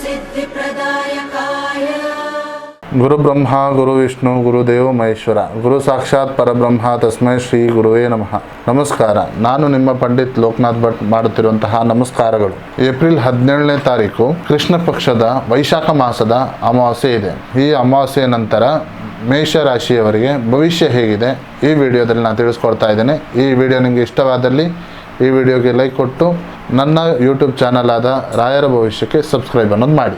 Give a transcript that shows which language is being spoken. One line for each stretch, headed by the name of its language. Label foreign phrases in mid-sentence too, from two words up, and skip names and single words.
Sanskrit: सिद्धिप्रदायकाय गुरु ब्रह्मा गुरु विष्णु गुरुदेव महेश्वर गुरु साक्षाತ್ ಪರಬ್ರಹ್ಮ ತಸ್ಮೈ ಶ್ರೀ ಗುರುವೇ ನಮಃ.
Kannada: ನಮಸ್ಕಾರ. ನಾನು ನಿಮ್ಮ ಪಂಡಿತ್ ಲೋಕನಾಥ್ ಭಟ್ ಮಾಡುತ್ತಿರುವಂತಹ ನಮಸ್ಕಾರಗಳು. ಏಪ್ರಿಲ್ 17ನೇ ತಾರೀಕು ಕೃಷ್ಣ ಪಕ್ಷದ ವೈಶಾಖ ಮಾಸದ ಅಮಾವಾಸ್ಯೆ ಇದೆ. ಈ ಅಮಾವಾಸ್ಯೆ ನಂತರ ಮೇಷ ರಾಶಿಯವರಿಗೆ ಭವಿಷ್ಯ ಹೇಗಿದೆ ಈ ವಿಡಿಯೋದಲ್ಲಿ ನಾನು ತಿಳಿಸ್ಕೊಡ್ತಾ ಇದ್ದೇನೆ. ಈ ವಿಡಿಯೋ ನಿಮಗೆ ಇಷ್ಟವಾದಲ್ಲಿ ಈ ವಿಡಿಯೋಗೆ ಲೈಕ್ ಕೊಟ್ಟು ನನ್ನ
English: YouTube channel
Kannada: ಆದ ರಾಯರ ಭವಿಷ್ಯಕ್ಕೆ ಸಬ್ಸ್ಕ್ರೈಬ್ ಅನ್ನೋದು ಮಾಡಿ.